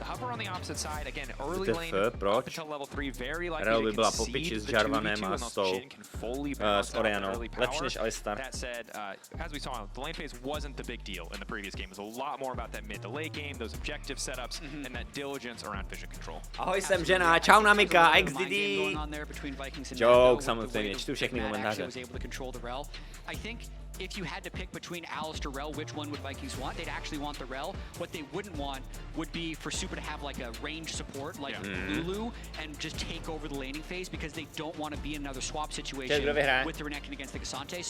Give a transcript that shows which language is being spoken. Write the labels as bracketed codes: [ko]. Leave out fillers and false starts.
[en] The hover on the opposite side, again, early lane up until level 3, very likely [cs] Rel by byla po piči s Jarvanem a s Orianou. Lepší než Alistar. [en] That said, as we saw, the lane phase wasn't the big deal in the previous game. It was a lot more about that mid to late game, those objective setups, and that diligence around vision control. [cs] Ahoj, jsem Žena, čau Namika, XDD. Joke, samozřejmě, čtu všechny komentáře. [en] I think if you had to pick between Alistar Rel, which one would Vikings want? They'd actually want the Rel. What they wouldn't want would be for Super to have like a range support like Lulu and just take over the laning phase, because they don't want to be in another swap situation with the Renekton against the Cassante.